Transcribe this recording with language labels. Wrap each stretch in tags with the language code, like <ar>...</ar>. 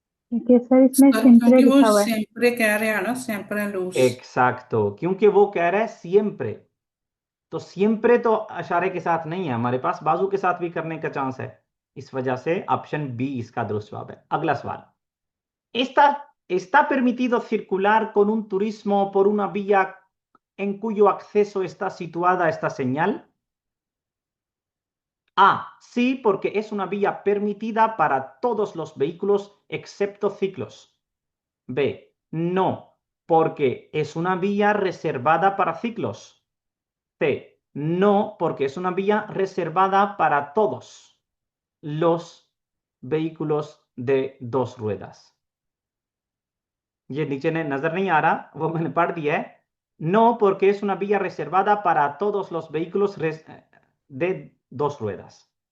<hi>ठीक है सर, इसमें सर सिंपले क्योंकि वो लिखा हुआ है। सेम्परे कह रहे हैं ना, सेम्परे लूस। एक्साक्टो, क्योंकि वो कह रहा है सिएम्प्रे। तो सिएम्प्रे तो इशारे के साथ नहीं है, हमारे पास बाजू के साथ भी करने का चांस है। इस वजह से ऑप्शन बी इसका दुरुस्त जवाब है। अगला सवाल।</hi> <es>Está permitido circular con un turismo por una vía en cuyo acceso está situada esta señal? A. Sí, porque es una vía permitida para todos los vehículos excepto ciclos. B. No, porque es una vía reservada para ciclos. C. No, porque es una vía reservada para todos los vehículos de dos ruedas.</es> <hi>ये नीचे ने नजर नहीं आ रहा, वो मैंने पढ़ दिया है।</hi> <es>No, porque es una vía reservada para todos los vehículos de dos ruedas.</es>